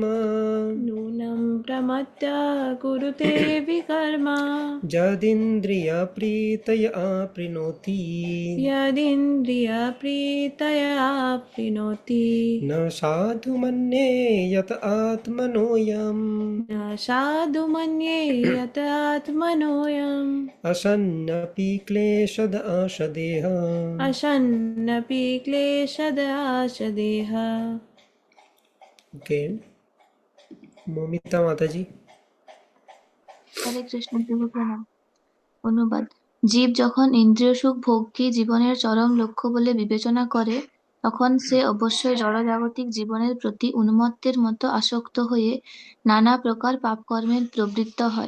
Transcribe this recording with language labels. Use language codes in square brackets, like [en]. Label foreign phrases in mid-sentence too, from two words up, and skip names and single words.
[sa] নূনম প্রমত্তা কুরুতে বিকর্মা যদিন্দ্রিয় প্রীতয় আপৃণোতি यदिन्द्रियप्रीतया प्रीणोति ন সাধু মন্যে যত আত্মনোয়ম न साधु मन्ये यत आत्मनोऽयम् असन्नपि क्लेशद आशदेह। असन्नपि क्लेशदाशदेह। [bn] ओके, মমিতা মাতাজি। হরে কৃষ্ণ, প্রভু প্রণাম। অনুবাদ। জীব যখন ইন্দ্রিয় সুখ ভোগকে জীবনের চরম লক্ষ্য বলে বিবেচনা করে, তখন সে অবশ্যই জড়জাগতিক জীবনের প্রতি উন্মত্তের মতো আসক্ত হয়ে নানা প্রকার পাপকর্মের প্রবৃত্ত হয়।